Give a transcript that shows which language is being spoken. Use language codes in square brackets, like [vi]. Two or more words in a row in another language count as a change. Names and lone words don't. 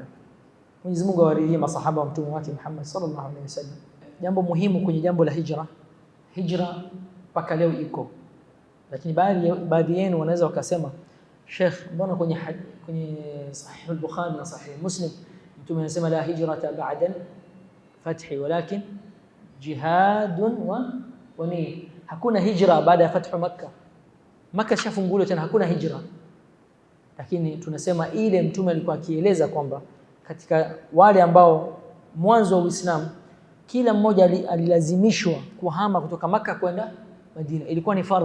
[sw] Mwenyezi Mungu awaridhie masahaba wa Mtume wake Muhammad [ar] صلى الله عليه وسلم. [sw] Jambo muhimu kwenye jambo la hijra mpaka leo iko, lakini baadhi yenu wanaweza wakasema, Sheikh, mbona kwenye Sahih al-Bukhari na Sahih Muslim Mtume anasema [ar] لا هجرة بعد الفتح ولكن جهاد ونية? [sw] Hakuna hijra baada ya fathu Makkah shafunguliwa tena, hakuna hijra. Lakini tunasema ile Mtume alikuwa akieleza kwamba katika wale ambao mwanzo wa Uislamu kila mmoja alilazimishwa kuhama kutoka Makkah kwenda Madina, ilikuwa ni fardhu.